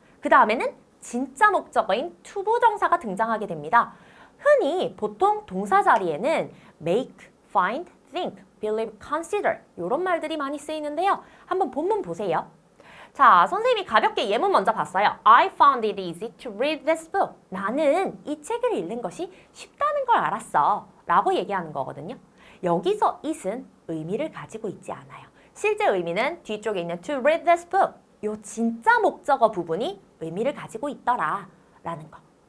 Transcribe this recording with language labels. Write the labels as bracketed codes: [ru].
[ko] 그 다음에는 진짜 목적어인 투부정사가 등장하게 됩니다. 흔히 보통 동사 자리에는 make, find, think, believe, consider 이런 말들이 많이 쓰이는데요. 한번 본문 보세요. 자, 선생님이 가볍게 예문 먼저 봤어요. [en] I found it easy to read this book. [ko] 나는 이 책을 읽는 것이 쉽다는 걸 알았어. 라고 얘기하는 거거든요. 여기서 it은 의미를 가지고 있지 않아요. 실제 의미는 뒤쪽에 있는 [en] to read this book. [ko] 요 진짜 목적어 부분이 의미를 가지고 있더라. 라는 거.